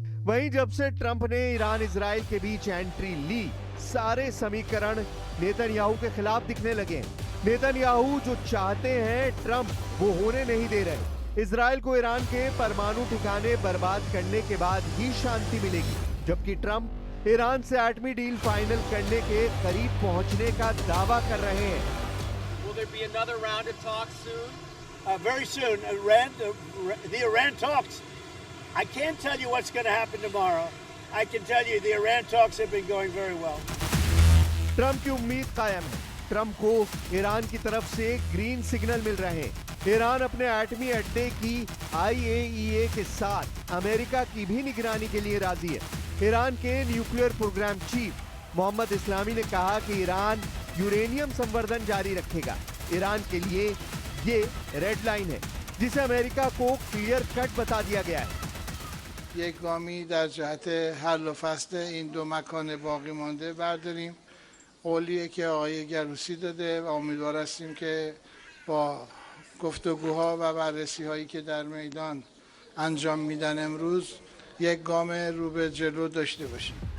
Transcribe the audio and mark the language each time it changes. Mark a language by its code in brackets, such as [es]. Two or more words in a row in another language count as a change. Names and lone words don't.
[hi] वहीं जब से ट्रंप ने ईरान इजराइल के बीच एंट्री ली, सारे समीकरण नेतन्याहू के खिलाफ दिखने लगे हैं। नेतन्याहू जो चाहते हैं ट्रंप वो होने नहीं दे रहे। इजराइल को ईरान के परमाणु ठिकाने बर्बाद करने के बाद ही शांति मिलेगी, जबकि ट्रंप ईरान से एटमी [en] deal final [hi] करने के करीब पहुंचने का दावा कर रहे हैं। [en] Will there be another round of talks soon? Very soon. The Iran talks. I can't tell you what's going to happen tomorrow. I can tell you the Iran talks have been going very well. [hi] ट्रंप की उम्मीद कायम है। ट्रंप को ईरान की तरफ से [en] green signal [hi] मिल रहे हैं। ईरान अपने एटमी अड्डे की IAEA के साथ अमेरिका की भी निगरानी के लिए राजी है। ईरान के [en] nuclear program chief [hi] मोहम्मद इस्लामी ने कहा कि ईरान यूरेनियम संवर्धन जारी रखेगा। ईरान के लिए ये [en] red line [hi] है जिसे अमेरिका को [en] clear cut [hi] बता दिया गया है। [fa] یک گامی در جهت حل و فصل این 2 مکان باقی مانده برداریم. قولیه که آقای گروسی داده و امیدوار هستیم که با گفتگوها و بررسی هایی که در میدان انجام میدن امروز یک گام رو به جلو داشته باشیم.